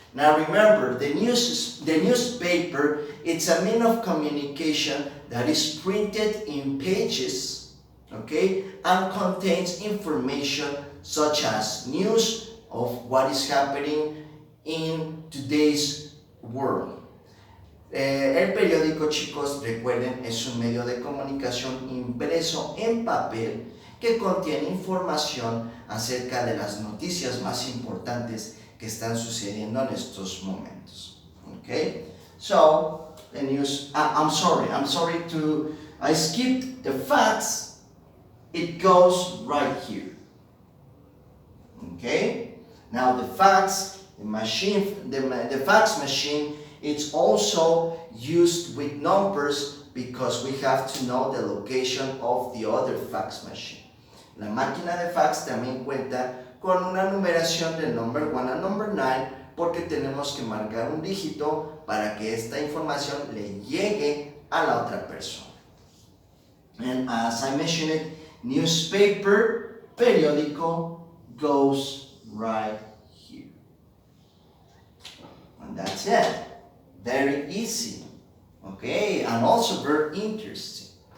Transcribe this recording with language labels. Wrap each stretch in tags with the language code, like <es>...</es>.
<en>Now remember, the newspaper, it's a means of communication that is printed in pages, okay, and contains information such as news of what is happening in today's world.</en> <es>El periódico, chicos, recuerden, es un medio de comunicación impreso en papel que contiene información acerca de las noticias más importantes que están sucediendo en estos momentos.</es> <en>Okay? So, the news, I'm sorry I skipped the facts. It goes right here. Okay? Now the fax machine, the fax machine, it's also used with numbers because we have to know the location of the other fax machine.</en> <es>La máquina de fax también cuenta con una numeración del number 1 al number 9 porque tenemos que marcar un dígito para que esta información le llegue a la otra persona.</es> <en>And as I mentioned, newspaper, periódico, goes right here. And that's it. Very easy. Okay, and also very interesting.</en>